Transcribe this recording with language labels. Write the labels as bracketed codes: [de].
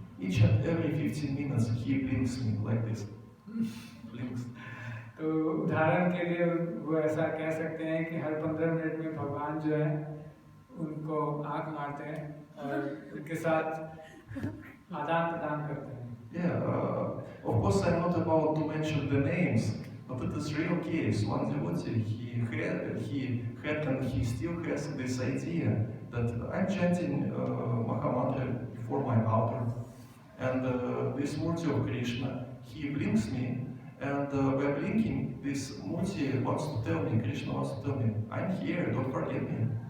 [en] Each and every 15 minutes He blinks me like this. Blinks. [hi] तो उदाहरण के लिए वो ऐसा कह सकते हैं कि हर 15 मिनट में भगवान जो है उनको आँख मारते हैं और उनके साथ आदान प्रदान करते हैं। [en] Yeah, of course I'm not about to mention the names, but it is real case. One devotee, he had and he still has this idea that I'm chanting Mahamantra before my altar, and this Murti of Krishna, he blinks me, and by blinking, this Murti wants to tell me, Krishna wants to tell me, I'm here, don't forget me.